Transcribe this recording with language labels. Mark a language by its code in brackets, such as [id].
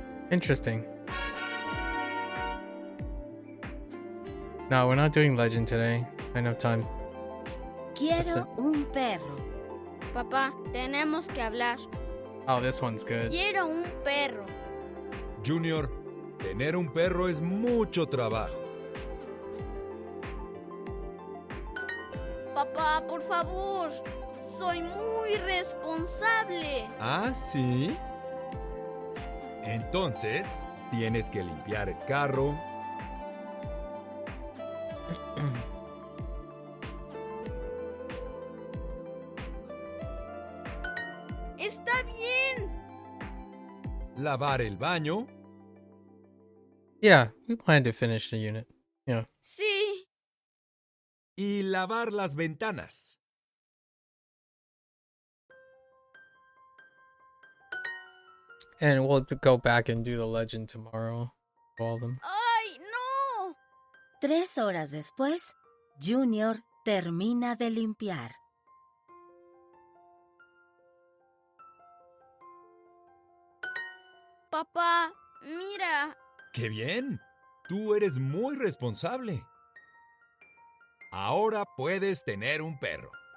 [en] Interesting. No, we're not doing legend today. I don't have time. [es] Quiero un perro. Papá, tenemos que hablar. [en] Oh, this one's good. [es] Quiero un perro. Junior, tener un perro es mucho trabajo. Papá, por favor. Soy muy responsable. ¿Ah, sí? Entonces, tienes que limpiar el carro. Está bien. Lavar el baño. [en] Yeah, we plan to finish the unit. Yeah. [es] Sí. Y lavar las ventanas. [en] And we'll go back and do the legend tomorrow. All of them. [es] ¡Ay, no! 3 horas después, Junior termina de limpiar. Papá, mira. ¡Qué bien! Tú eres muy responsable. Ahora puedes tener un perro.